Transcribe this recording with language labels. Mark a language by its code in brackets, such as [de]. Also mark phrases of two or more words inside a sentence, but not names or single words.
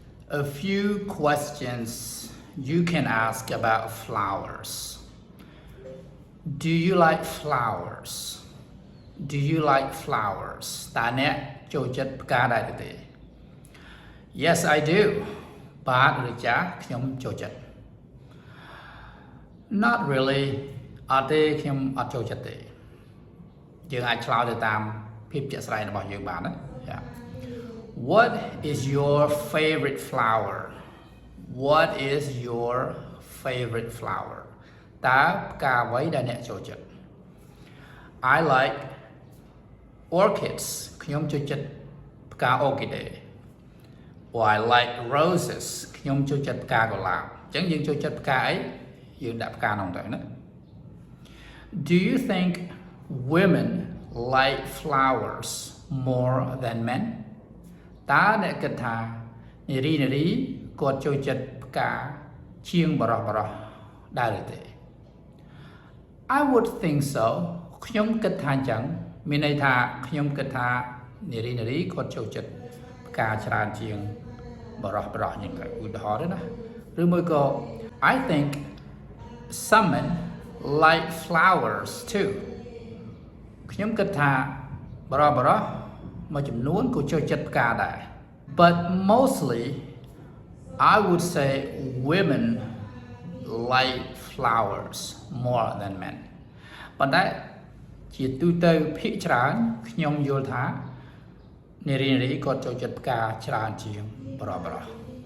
[en] A few questions you can ask about flowers. Do you like flowers? Do you like flowers? [km] តើអ្នកចូលចិត្តផ្កាដែរទេ [en] Yes, I do. [km] បាទឬចាខ្ញុំចូលចិត្ត [en] Not really. [km] អត់ទេខ្ញុំអត់ចូលចិត្តទេយើងអាចឆ្លើយទៅតាមភាពជាក់ស្ដែងរបស់យើងបានណា Yeah. [en] What is your favorite flower? What is your favorite flower? [km] តើផ្កាអ្វីដែលអ្នកចូលចិត្ត [en] I like orchids [km] ខ្ញុំចូលចិត្តផ្កា orchid [en] or I like roses [km] ខ្ញុំចូលចិត្តផ្កាកុលាបអញ្ចឹងយើងចូលចិត្តផ្កាអីយើងដាក់ផ្កានោះ ទៅណា [en] Do you think women like flowers more than men [km] តើអ្នកគិតថានារីគាត់ចូលចិត្តផ្កាជាងបរិសុទ្ធដែរ ឬទេ [en] I would think so [km] ខ្ញុំគិតថាអញ្ចឹងមានន័យថាខ្ញុំគិតថានារីគាត់ ចូលចិត្តផ្កាច្រើនជាងបរិសុទ្ធយ៉ាងទៅឧទាហរណ៍ណា ឬមួយក៏ [en] I think some men like flowers too [km] ខ្ញុំគិតថាបរិសុទ្ធមួយចំនួនក៏ចូលចិត្តផ្កាដែរ [en] But mostly I would say women like flowers more than men [km] ប៉ុន្តែជាទូទៅភាគច្រើនខ្ញុំយល់ថានារីគាត់ចូលចិត្តផ្កាច្រើនជាងបរិសុទ្ធ